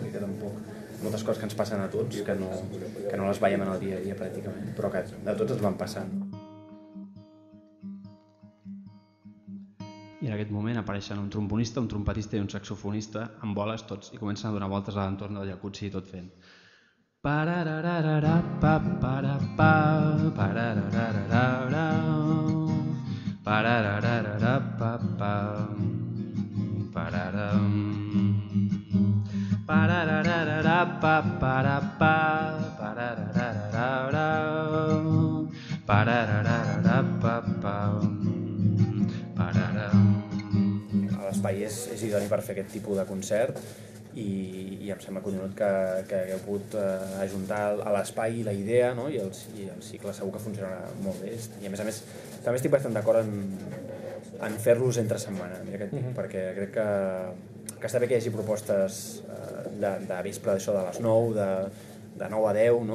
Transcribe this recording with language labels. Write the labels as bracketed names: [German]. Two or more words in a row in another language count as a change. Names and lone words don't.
[Catalan] I que tampoc moltes coses que ens passen a tots que no les veiem en el dia a dia pràcticament, però que a tots ens van passant. I en aquest moment apareixen un trombonista, un trompetista i un saxofonista amb boles tots i comencen a donar voltes a l'entorn del jacuzzi tot fent pararararara pa pa pararararara pararararara pa pa pararam pararararara pa para pa pararararara pararararara pa pa pararam. L'espai és idoni per fer aquest tipus de concert i em sembla collonut que hagueu pogut ajuntar a l'espai la idea, no? I el cicle segur que funcionarà molt bé, i a més també estic bastant d'acord en fer-los entre setmana, perquè crec que està bé que hi hagi propostes de vespre d'això de les 9, de 9 a 10, no?